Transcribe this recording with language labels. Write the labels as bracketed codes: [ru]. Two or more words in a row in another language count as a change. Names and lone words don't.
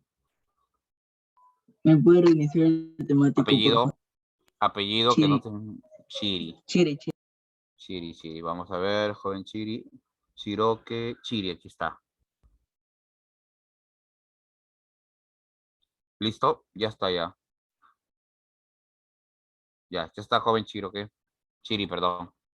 [es] ¿me puede reiniciar el temático, por favor? Apellido que no Chiri, te... Chiri. Chiri. Chiri, Chiri. Vamos a ver, joven Chiri. Chiroque. Chiri, aquí está. ¿Listo? Ya está, ya. Ya está, joven Chiroque. Chiri, perdón.